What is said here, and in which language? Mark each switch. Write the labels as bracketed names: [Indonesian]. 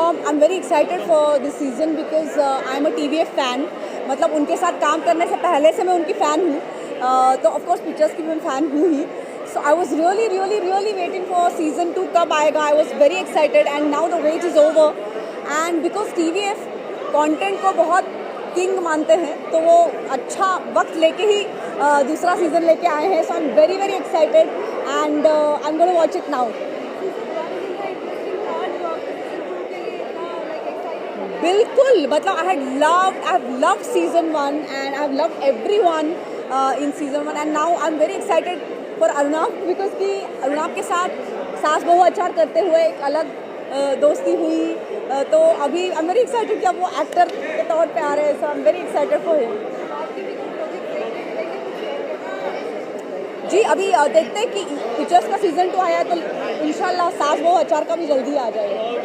[English] I'm very excited for this season because I'm a TVF fan. [Hindi] मतलब उनके साथ काम करने से पहले से मैं उनकी फ़ैन हूँ. तो ऑफ कोर्स पिक्चर्स की मैं फ़ैन हूँ ही. [English] So I was really waiting for season 2 [Hindi] कब आएगा. [English] I was very excited and now the wait is over. And because [Hindi] TVF content को बहुत किंग मानते हैं तो वो अच्छा वक्त लेके ही दूसरा सीज़न लेके आए हैं. [English] So I'm very excited and I'm going to watch it now. [Hindi] बिल्कुल, मतलब [English] I have loved season 1 and I have loved everyone in season 1 and now I'm very excited for Arunab because [Hindi] कि अरुणाब के साथ सास बहू अचार करते हुए एक अलग दोस्ती हुई. तो अभी [English] I'm very excited [Hindi] कि अब वो एक्टर के तौर पे आ रहे हैं. [English] So I'm very excited for him. [Hindi] जी अभी देखते हैं कि पिक्चर्स का सीजन 2 आया है तो इंशाल्लाह सास बहू अचार का भी जल्दी आ जाएगा.